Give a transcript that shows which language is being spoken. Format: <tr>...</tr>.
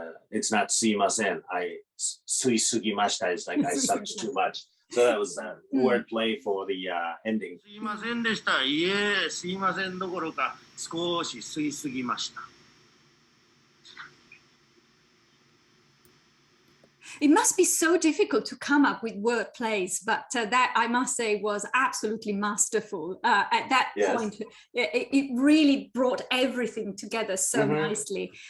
<en>It's not suimasen. I</en> <ja>suisugimashita.</ja> <en>It's like I sucked too much. So that was wordplay for the ending.</en> <ja>すいませんでした。いえ、すいませんどころか少し吸いすぎました。</ja> <en>It must be so difficult to come up with word plays, but that I must say was absolutely masterful. At that point, it really brought everything together so nicely.</en>